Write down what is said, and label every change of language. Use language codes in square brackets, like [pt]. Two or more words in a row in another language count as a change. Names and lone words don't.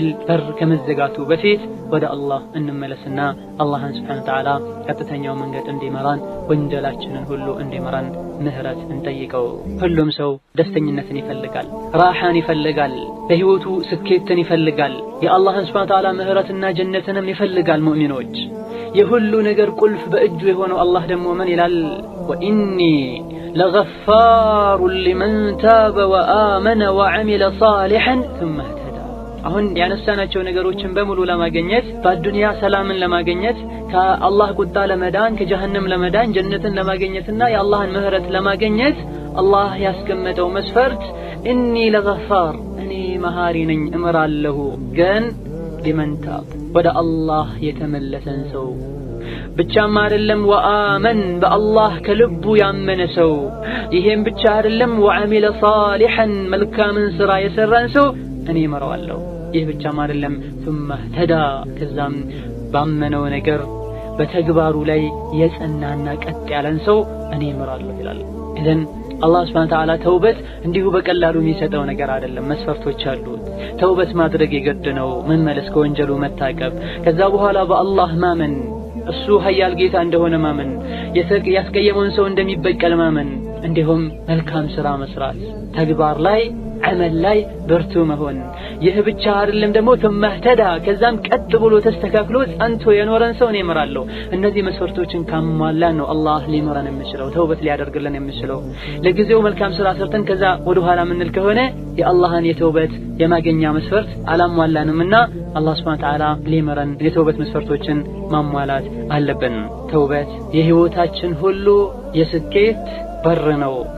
[am] በር ከመዘጋቱ በፊት ወደ አላህ እንመለስና አላህን [ar] سبحانه وتعالى [am] ቀጥተኛው መንገድ እንዲመራን ወንጀላችንን ሁሉ እንዲመራን ምህረት እንጠይቀው። ሁሉም ሰው ደስተኝነትን ይፈልጋል፣ ራሓን ይፈልጋል፣ በህይወቱ ስኬትን ይፈልጋል፣ የአላህን [ar] سبحانه وتعالى [am] ምህረትና ጀነትንም ይፈልጋል። ሙእሚኖች የሁሉ ነገር ቁልፍ በእጁ የሆነው አላህ ደግሞ ምን ይላል? [ar] وإني لغفار لمن تاب وآمن وعمل صالحا ثم اهتدى። [am] አሁን ያነሳናቸው ነገሮችን በሙሉ ለማግኘት በአዱንያ ሰላምን ለማግኘት ከአላህ ቁጣ ለመዳን ከጀሃነም ለመዳን ጀነትን ለማግኘትና የአላህን ምህረት ለማግኘት አላህ ያስቀመጠው መስፈርት [ar] إني لغفار፣ [am] እኔ መሃሪ ነኝ እምራለሁ፣ ግን [ar] لمن تاب፣ [am] ወደ አላህ የተመለሰን ሰው ብቻም አይደለም፣ ወአመን፣ በአላህ ከልቡ ያመነ ሰው፣ ይሄም ብቻ አይደለም፣ [ar] وعمل صالحا፣ [am] መልካምን ስራ የሰራን ሰው እኔ እመራዋለሁ። ይህ ብቻም አይደለም፣ [ar] ثم اهتدى፣ [am] ከዛም ባመነው ነገር በተግባሩ ላይ የጸናና ቀጥ ያለን ሰው እኔ እመራለሁ ይላል። ኢዘን አላህ [ar] سبحانه وتعالى [am] ተውበት እንዲሁ በቀላሉ የሚሰጠው ነገር አይደለም። መስፈርቶች አሉት። ተውበት ማድረግ የግድ ነው። መመለስ፣ ከወንጀሉ መታቀብ፣ ከዛ በኋላ በአላህ ማመን፣ እሱ ኃያል ጌታ እንደሆነ ማመን፣ ያስቀየመውን ሰው እንደሚበቀል ማመን፣ እንዲሁም መልካም ስራ መስራት፣ ተግባር ላይ አመል ላይ ብርቱ መሆን። ይህ ብቻ አይደለም ደግሞ [ar] ثم اهتدى፣ [am] ከዛም ቀጥ ብሎ ተስተካክሎ ጸንቶ የኖረን ሰው እኔ እመራለሁ። እነዚህ መስፈርቶችን ካሟላን ነው አላህ ሊመራን የሚችለው፣ ተውበት ሊያደርግልን የሚችለው። ለጊዜው መልካም ስራ ሰርተን ከዛ ወደ ኋላ ምንል ከሆነ የአላህን የተውበት የማገኛ መስፈርት አላሟላንምና አላህ [ar] سبحانه وتعالى [am] ሊመራን የተውበት መስፈርቶችን ማሟላት አለብን። ተውበት የህይወታችን ሁሉ የስኬት በር ነው።